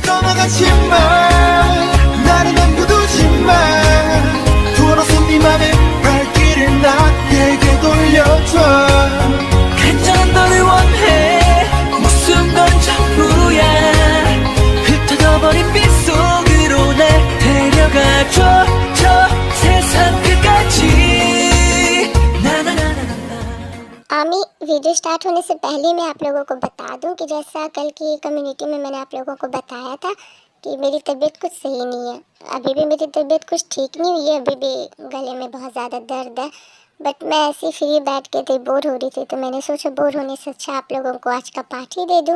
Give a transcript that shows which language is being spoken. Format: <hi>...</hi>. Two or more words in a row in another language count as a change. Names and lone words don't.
<ko>떠나가지마 나를 남겨두지마 돌아서 네 맘의 발길을 나에게 돌려줘 간절한 너를 원해 목숨 건 전부야 흩어져버린 빛 속으로 날 데려가줘 저 세상 끝까지</ko> <hi>आमी वीडियो स्टार्ट होने से पहले मैं आप लोगों को बता दूं कि जैसा कल की कम्युनिटी में मैंने आप लोगों को बताया था कि मेरी तबीयत कुछ सही नहीं है। अभी भी मेरी तबीयत कुछ ठीक नहीं हुई है, अभी भी गले में बहुत ज़्यादा दर्द है। बट मैं ऐसे फ्री बैठ के थी, बोर हो रही थी, तो मैंने सोचा बोर होने से अच्छा आप लोगों को आज का पार्ट ही दे दूँ।</hi>